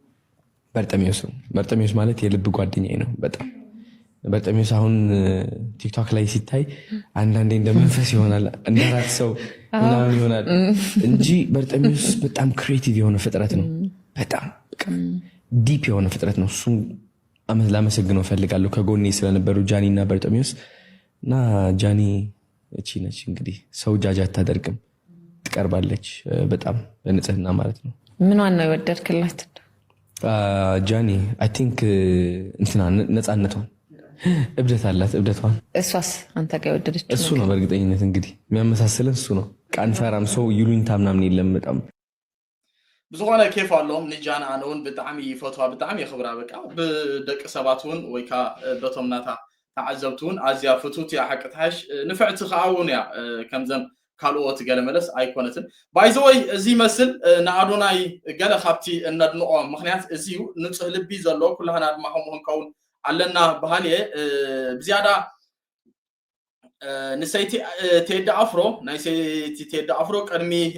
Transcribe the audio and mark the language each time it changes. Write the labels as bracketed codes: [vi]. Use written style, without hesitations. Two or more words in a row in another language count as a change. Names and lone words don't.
[am] በርጠሚዮስ ማለት የልብ ጓደኛዬ ነው። በጣም በርጠሚዮስ አሁን ቲክቶክ ላይ ሲታይ አንዳንዴ እንደመንፈስ ይሆናል እንዳራት ሰው ምናምን ይሆናል እንጂ በርጠሚዮስ በጣም ክሬቲቭ የሆነ ፍጥረት ነው። በጣም ዲፕ የሆነ ፍጥረት ነው። እሱም ላመሰግነው እፈልጋለሁ ከጎኔ ስለነበሩ ጃኒ እና በርጠሚዮስ እና ጃኒ እቺ ነች እንግዲህ ሰው ጃጅ አታደርግም፣ ትቀርባለች በጣም በንጽህና ማለት ነው። ምኗን ነው የወደድክላት ጃኒ? [en] I think [am] እንትና ነፃነቷን፣ እብደት አላት እብደቷን። እሷስ አንተ ጋር የወደደች እሱ ነው በእርግጠኝነት እንግዲህ የሚያመሳስለን እሱ ነው። ቃንፈራም ሰው ይሉኝታ ምናምን የለም። በጣም [ti] ብዝኾነ ኬፍ ኣለዎም ንጃና ኣነ እውን ብጣዕሚ ይፈትዋ ብጣዕሚ የኽብራ በቃ ብደቂ ሰባት እውን ወይ ከዓ በቶም ናታ ተዓዘብቲ እውን ኣዝያ ፍቱት እያ ሓቅትሓሽ ንፍዕቲ ከዓ እውን እያ ከምዘን ካልኦት ገለ መለስ ኣይኮነትን ባይዘወይ እዚ መስል ንኣዶናይ ገለ ካብቲ እነድንቆ ምክንያት እዚዩ ንፁህ ልቢ ዘለዎ ኩላህና ድማ ከምኡ ክንከውን ኣለና ባህል እየ ብዝያዳ ንሰይቲ ቴዲ ኣፍሮ ናይ ሰይቲ ቴዲ ኣፍሮ ቅድሚ